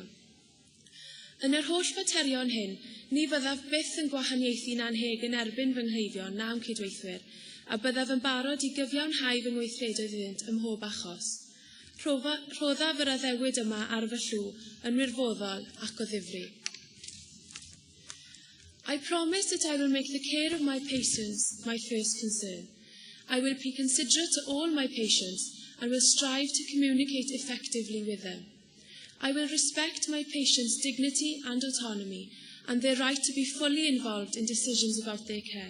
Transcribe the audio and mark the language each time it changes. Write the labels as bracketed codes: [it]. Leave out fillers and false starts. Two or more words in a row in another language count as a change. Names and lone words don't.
[cy] Yn yr holl faterion hyn, ni byddaf byth yn gwahaniaethu'n anheg yn erbyn fy nghleifion na'n cydweithwyr, a byddaf yn barod i gyfiawnhau fy ngweithredoedd iddynt ym mhob achos. Rhoddaf yr addewid yma ar fy llw yn wirfoddol ac o ddifri. [en] I promise that I will make the care of my patients my first concern. I will be considerate to all my patients and will strive to communicate effectively with them. I will respect my patients' dignity and autonomy and their right to be fully involved in decisions about their care.